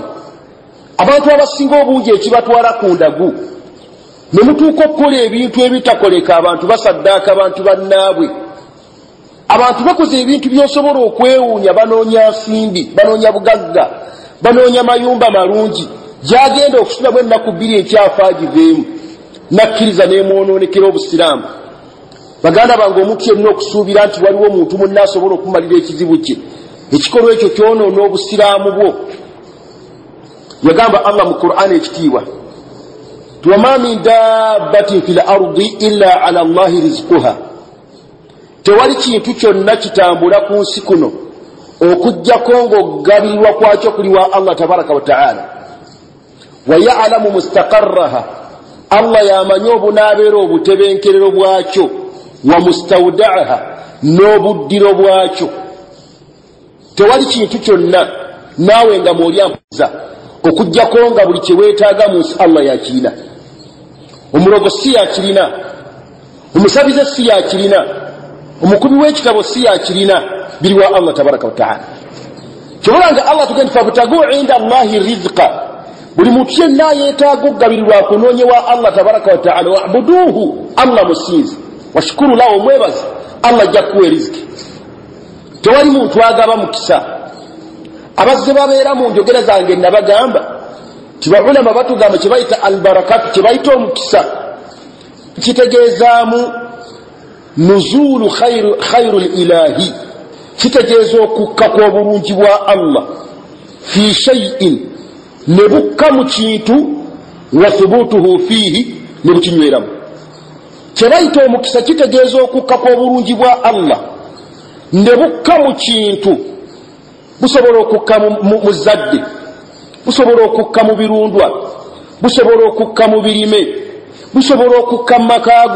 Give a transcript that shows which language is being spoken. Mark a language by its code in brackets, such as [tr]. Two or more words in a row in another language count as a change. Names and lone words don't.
[lg] Abantu abasinga obungi ekibatwala ku ndagu, ne mutuuka okukola ebintu ebitakoleka, abantu basaddaaka abantu bannaabwe, abantu bakoze ebintu by'osobola okwewuunya, banoonya nsimbi, banoonya bugagga, banoonya mayumba malungi, gyagenda okusulamu ennaku bbiri ekyafa agiveemu, nakkiriza n'emwonoonekera obusiraamu. Baganda bange, omuntu yenna okusuubira nti waliwo omuntu munna asobola okumalira ekizibu kye, ekikolwa ekyo kyonoona obusiraamu bwo. Yagamba Allah mu Qur'an ekitiibwa, [ar] وما من دابة في الأرض إلا على الله رزقها, [lg] tewali kintu kyonna kitambula ku nsi kuno okujjako ng'okugabirirwa kwakyo kuli wa Allah [ar] تبارك وتعالى. ويعلم مستقرها, [lg] Allah yamanyi obunaabeera obutebenkerero bwakyo, [ar] ومستودعها, [lg] n'obuddiro bwakyo. Tewali kintu kyonna naawe nga mwoli ampuza okujjako nga buli kye weetaaga mu nsi Allah yakirina. Omulogo si yakirina, omusabize si yakirina, omukubi w'ekitabo si yakirina, biri wa Allah [ar] تبارك وتعالى. [lg] Kyobulanga Allah tugenda [ar] فابتغوا عند الله الرزق, [lg] buli muntu yenna yeetaaga okugabirirwa kunoonye wa Allah [ar] تبارك وتعالى, [lg] wa'buduhu, Allah musinzi, [ar] واشكروا له, [lg] mwebaze, Allah ajja kuwa riziki. Tewali muntu agaba mukisa. Abazze babeera mu njogera zange nabagamba ti baulama batugamba kye bayita albarakatu, kye bayita omukisa, kitegeezaamu [ar] نزول خير الإله, [lg] kitegeeza okukka kw'obulungi bwa Allah [ar] في شيء, [lg] ne bukka mu kintu, [ar] وثبوته فيه, [lg] ne bukinyweramu. Kye bayita omukisa kitegeeza okukka kw'obulungi bwa Allah, ne bukka mu kintu, busobola okukka mu zadde, busobola okukka mu birundwa, busobola okukka mu birime, busobola okukka mu makaago.